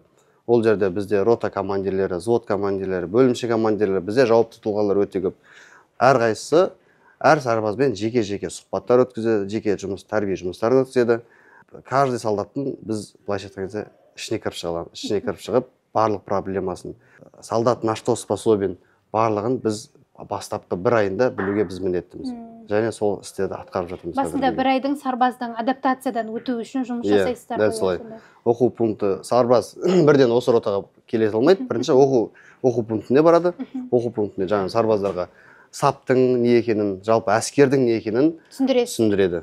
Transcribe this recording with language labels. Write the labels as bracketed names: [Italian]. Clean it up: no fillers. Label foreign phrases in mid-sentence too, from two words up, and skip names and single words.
[Kazakh] Ол жерде бізде рота командирлері, взвод командирлері, бөлімше командирлері, бізде жауапты тұлғалар өте көп. Әр қайсысы әр сарбазбен жеке-жеке сұхбаттар өткізеді, жеке тәрбие жұмыстарын өткізеді. Каждый солдаттың біз былайша айтқан кезде ішіне кіріп шығып, барлық проблемасын, [Russian] солдат на что способен, [Kazakh] барлығын біз бастапқы бір айында білуге біз міндеттіміз. Және сол істерді атқарып жатырмыз. Басында бір айдың сарбаздың адаптациядан өту үшін жұмыс жасайсыздар. Дәл солай. Оқу пункті сарбаз бірден осы ротаға келе алмайды. Бірінші оқу пунктіне барады. Оқу пунктіне жаңа сарбаздарға саптың не екенін, жалпы әскердің не екенін түсіндіреді.